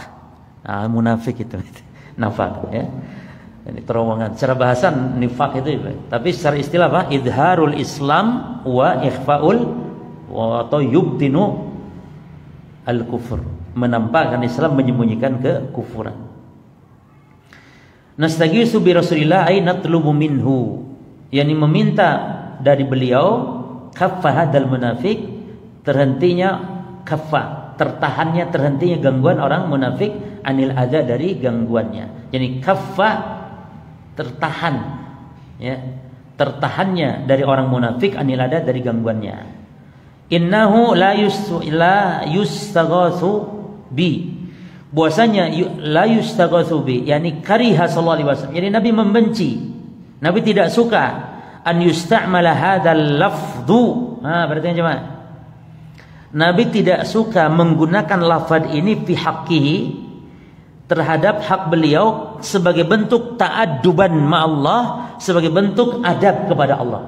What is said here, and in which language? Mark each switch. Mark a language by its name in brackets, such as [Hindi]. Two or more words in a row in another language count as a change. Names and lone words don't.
[Indonesian] Nah, munafik itu. Nafaq ya. Ini terowongan. Secara bahasa nifaq itu, tapi secara istilah apa? [Arabic] إظهار الإسلام وإخفاء [Indonesian] atau [Arabic] يبطن الكفر, [Indonesian] menampakkan Islam, menyembunyikan kekufuran. [Arabic] نستغيث برسول الله أي نطلب منه, [Indonesian] yakni meminta dari beliau [Arabic] كف هذا المنافق, [Indonesian] terhentinya kaffa, tertahannya, terhentinya gangguan orang munafik, [Arabic] عن الأذى, [Indonesian] dari gangguannya. Yani kaffa, tertahan ya, tertahannya dari orang munafik, [Arabic] عن الأذى, [Indonesian] dari gangguannya. [Arabic] إنه لا يستغاث ب, bahwasanya لا يستغاث ب, يعني كره صلى الله عليه وسلم, [Indonesian] jadi Nabi membenci, Nabi tidak suka [Arabic] أن يستعمل هذا اللفظ. [Indonesian] Berarti jemaah, Nabi tidak suka menggunakan lafaz ini [Arabic] في حقه, [Indonesian] terhadap hak beliau, sebagai bentuk [Arabic] تأدبا مع الله, [Indonesian] sebagai bentuk adab kepada Allah.